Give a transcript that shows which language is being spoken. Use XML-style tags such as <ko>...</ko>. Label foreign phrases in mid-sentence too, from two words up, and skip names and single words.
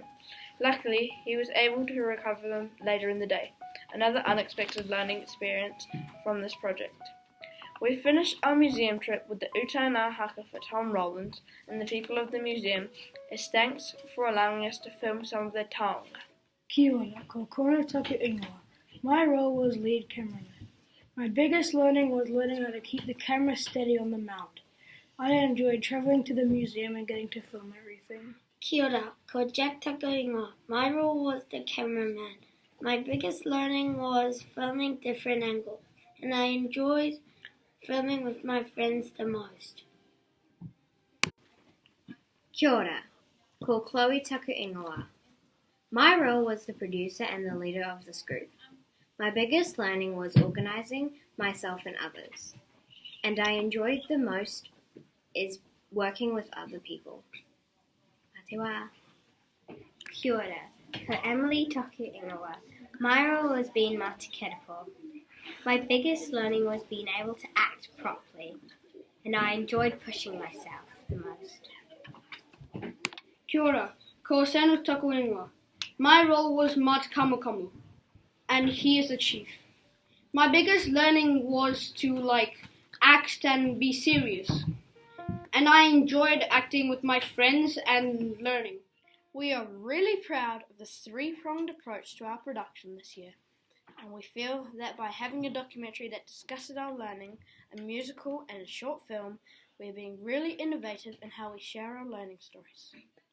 <en>Luckily, he was able to recover them later in the day. Another unexpected learning experience from this project. We finished our museum trip with the Utana haka for Tom Rollins and the people of the museum as thanks for allowing us to film some of their taonga.</en> <mi>Kia ora, ko kona taku ingoa.</mi> <en>My role was lead cameraman. My biggest learning was learning how to keep the camera steady on the mount. I enjoyed traveling to the museum and getting to film everything.</en> <mi>Kia ora, ko Jack taku ingoa.</mi> <en>My role was the cameraman. My biggest learning was filming different angles, and I enjoyed filming with my friends the most.</en> <mi>Kia ora, ko Chloe taku ingoa.</mi> <en>My role was the producer and the leader of this group. My biggest learning was organizing myself and others, and I enjoyed the most is working with other people. Atewa.</en> <mi>Kia ora, ko Emily taku ingoa.</mi> <en>My role was being Mati Kerapo. My biggest learning was being able to act properly, and I enjoyed pushing myself the most.</en> <mi>Kia ora, ko Sanu taku ingoa.</mi> <en>My role was Mat Kamukamu, and he is the chief. My biggest learning was to act and be serious, and I enjoyed acting with my friends and learning. We are really proud of this 3-pronged approach to our production this year, and we feel that by having a documentary that discusses our learning, a musical and a short film, we are being really innovative in how we share our learning stories.</en>